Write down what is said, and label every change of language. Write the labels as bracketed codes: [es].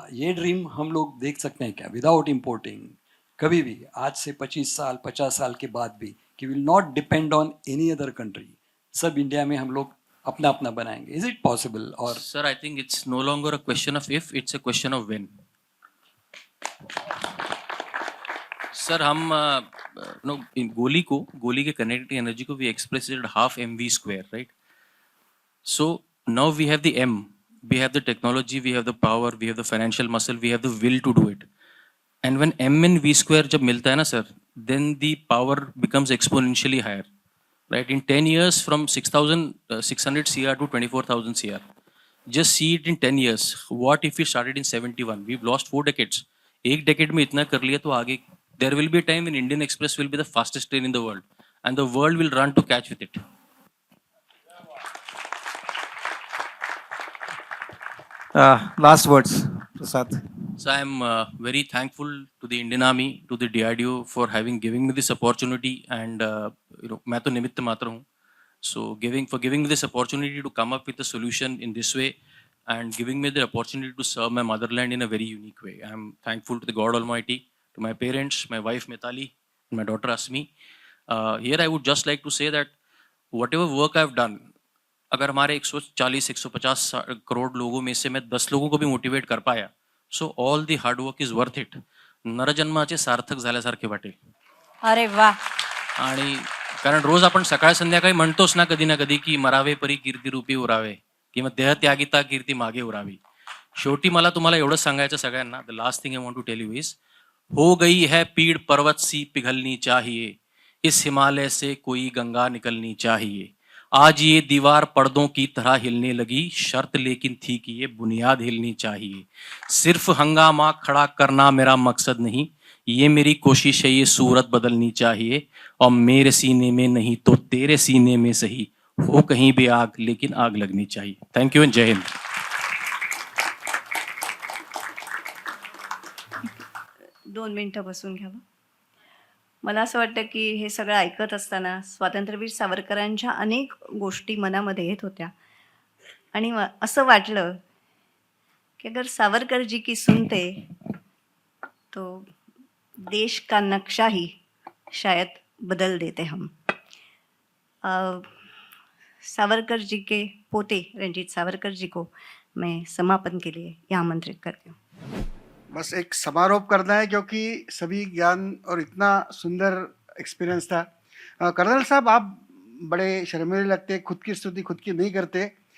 [hi] ये ड्रीम हम लोग देख सकते हैं क्या [en] Without importing? [hi] कभी भी आज से 25 साल 50 साल के बाद भी कि [en] will not depend on any other country, [hi] सब इंडिया में हम लोग अपना अपना बनाएंगे. [en] Is it possible? [hi] और [en] Sir, I think it's no longer a question of if, it's a question of when. Sir, [hi] हम गोली के [en] Connecting energy को we express it half mv square, right? So now we have the m, we have the technology, we have the power, we have the financial muscle, we have the will to do it. And when m and v square [hi] जब मिलता है ना sir, [en] then the power becomes exponentially higher, right? In 10 years from 6,600 CR to 24,000 CR. Just see it in 10 years. What if we started in 71? We've lost 4 decades. [hi] एक decade में इतना कर लिया तो आगे [en] there will be a time when Indian Express will be the fastest train in the world, and the world will run to catch with it. Last words, Prasad. So I'm very thankful to the Indian Army, to the DRDO for having giving me this opportunity, and [hi] मैं तो निमित्त मात्र हूँ. [en] So giving me this opportunity to come up with a solution in this way, and giving me the opportunity to serve my motherland in a very unique way. I'm thankful to the God Almighty, to my parents, my wife Mitali, and my daughter Asmi. Here I would just like to say that whatever work I've done, [hi] अगर हमारे 140-150 करोड़ लोगों में से मैं 10 लोगों को भी motivate कर पाया, [en] So all the hard work is worth it. [mr] नरजन्माचे सार्थक झाल्यासारखे वाटेल. अरे वा. आणि कारण रोज आपण सकाळ संध्याकाळी म्हणतोच ना कधी ना कधी की मरावे परी कीर्ती रूपी उरावे, किंवा देह त्यागिता कीर्ती मागे उरावी. शेवटी मला तुम्हाला एवढंच सांगायचं सगळ्यांना, [en] the last thing I want to tell you [hi] is, हो गई है पीड़ पर्वत सी पिघलनी चाहिए, इस हिमालय से कोई गंगा निकलनी चाहिए. आज ये दीवार पर्दों की तरह हिलने लगी, शर्त लेकिन थी कि ये बुनियाद हिलनी चाहिए. सिर्फ हंगामा खड़ा करना मेरा मकसद नहीं, ये मेरी कोशिश है, ये सूरत बदलनी चाहिए. और मेरे सीने में नहीं तो तेरे सीने में सही, हो कहीं भी आग लेकिन आग लगनी चाहिए. [en] Thank you and जय हिंद. [mr] 2 मिनिटं बसून घ्यावं. मला असं वाटतं की हे सगळं ऐकत असताना स्वातंत्र्यवीर सावरकरांच्या अनेक गोष्टी मनामध्ये येत होत्या, आणि असं वाटलं कि [hi] अगर सावरकर जी की सुनते तो देश का नक्शा ही शायद बदल देते हम. सावरकर जी के पोते रंजीत सावरकर जी को मैं समापन के लिए यहाँ आमंत्रित करती हूँ. बस एक समारोप करना है क्योंकि सभी ज्ञान और इतना सुंदर एक्सपीरियंस था. कर्नल साहब, आप बड़े शर्मीले लगते, खुद की स्तुति खुद की नहीं करते.